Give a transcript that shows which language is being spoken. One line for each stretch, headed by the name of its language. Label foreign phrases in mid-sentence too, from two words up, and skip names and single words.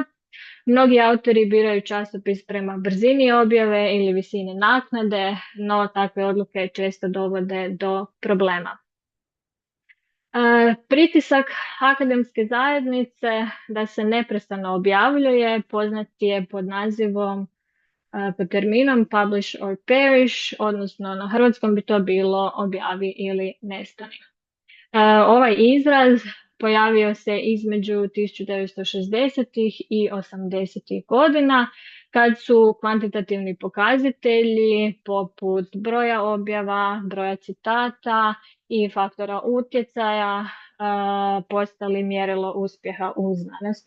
Croatian: Mnogi autori biraju časopis prema brzini objave ili visini naknade, no takve odluke često dovode do problema. Pritisak akademske zajednice da se neprestano objavljuje poznat je pod nazivom, pod terminom
English: publish or perish,
Croatian: odnosno na hrvatskom bi to bilo objavi ili nestani. Ovaj izraz pojavio se između 1960. i 80. godina, kad su kvantitativni pokazatelji poput broja objava, broja citata i faktora utjecaja postali mjerilo uspjeha u znanosti.